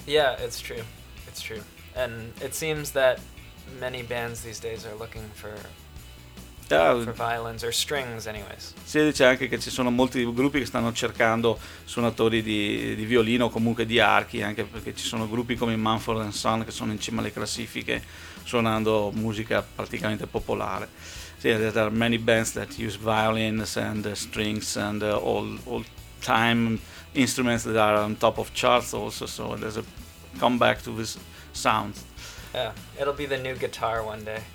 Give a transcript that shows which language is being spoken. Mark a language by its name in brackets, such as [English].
[English] Yeah, it's true. And it seems that many bands these days are looking for violins or strings anyways. [Italian] Si dice anche che ci sono molti gruppi che stanno cercando suonatori di violino o comunque di archi, anche perché ci sono gruppi come Mumford & Sons che sono in cima alle classifiche suonando musica praticamente popolare. [English] Sì, there are many bands that use violins and strings and all time instruments that are on top of charts also, so there's a comeback to this sound. Yeah, it'll be the new guitar one day.